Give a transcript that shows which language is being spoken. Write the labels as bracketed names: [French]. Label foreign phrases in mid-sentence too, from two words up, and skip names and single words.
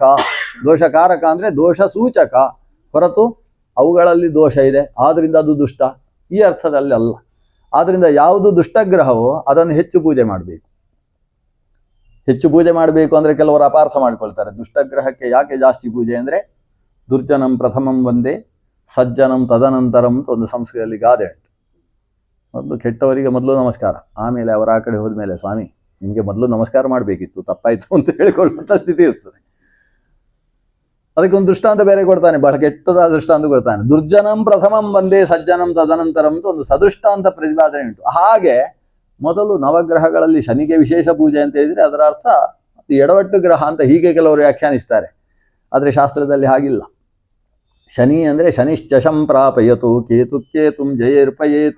[Kannada] ದೋಷಕಾರಕ ಅಂದರೆ ದೋಷ ಸೂಚಕ, ಹೊರತು ಅವುಗಳಲ್ಲಿ ದೋಷ ಇದೆ ಆದ್ರಿಂದ ಅದು ದುಷ್ಟ, ಈ ಅರ್ಥದಲ್ಲಿ ಅಲ್ಲ. ಆದ್ರಿಂದ ಯಾವುದು ದುಷ್ಟಗ್ರಹವೋ ಅದನ್ನು ಹೆಚ್ಚು ಪೂಜೆ ಮಾಡಬೇಕು. ಹೆಚ್ಚು ಪೂಜೆ ಮಾಡಬೇಕು ಅಂದರೆ ಕೆಲವರು ಅಪಾರ್ಥ ಮಾಡ್ಕೊಳ್ತಾರೆ. ದುಷ್ಟಗ್ರಹಕ್ಕೆ ಯಾಕೆ ಜಾಸ್ತಿ ಪೂಜೆ ಅಂದರೆ, [Sanskrit] ದುರ್ಜನಂ ಪ್ರಥಮಂ ವಂದೇ ಸಜ್ಜನಂ ತದನಂತರಂ [Kannada] ಅಂತ ಒಂದು ಸಂಸ್ಕೃತದಲ್ಲಿ ಗಾದೆ ಉಂಟು. ಮೊದಲು ಕೆಟ್ಟವರಿಗೆ ಮೊದಲು ನಮಸ್ಕಾರ, ಆಮೇಲೆ ಅವರ ಆ ಕಡೆ ಹೋದ್ಮೇಲೆ ಸ್ವಾಮಿ ನಿಮಗೆ ಮೊದಲು ನಮಸ್ಕಾರ ಮಾಡಬೇಕಿತ್ತು, ತಪ್ಪಾಯ್ತು ಅಂತ ಹೇಳಿಕೊಳ್ಳುವಂಥ ಸ್ಥಿತಿ ಇರ್ತದೆ. ಅದಕ್ಕೆ ಒಂದು ದೃಷ್ಟಾಂತ ಬೇರೆ ಕೊಡ್ತಾನೆ, ಬಹಳ ಕೆಟ್ಟದಾದ ದೃಷ್ಟಾಂತ ಕೊಡ್ತಾನೆ. [Sanskrit] ದುರ್ಜನಂ ಪ್ರಥಮಂ ವಂದೇ ಸಜ್ಜನಂ ತದನಂತರಂ [Kannada] ಅಂತ ಒಂದು ಸದೃಷ್ಟಾಂತ ಪ್ರತಿಪಾದನೆ ಉಂಟು. ಹಾಗೆ ಮೊದಲು ನವಗ್ರಹಗಳಲ್ಲಿ ಶನಿಗೆ ವಿಶೇಷ ಪೂಜೆ ಅಂತ ಹೇಳಿದರೆ ಅದರ ಅರ್ಥ ಎಡವಟ್ಟು ಗ್ರಹ ಅಂತ ಹೀಗೆ ಕೆಲವರು ವ್ಯಾಖ್ಯಾನಿಸ್ತಾರೆ. ಆದರೆ ಶಾಸ್ತ್ರದಲ್ಲಿ ಹಾಗಿಲ್ಲ. ಶನಿ ಅಂದರೆ [Sanskrit] ಶನಿಶ್ಚ ಸಂಪ್ರಾಪಯತು ಕೇತು ಕೇತುಂ ಜಯೇರ್ಪಯೇತ್.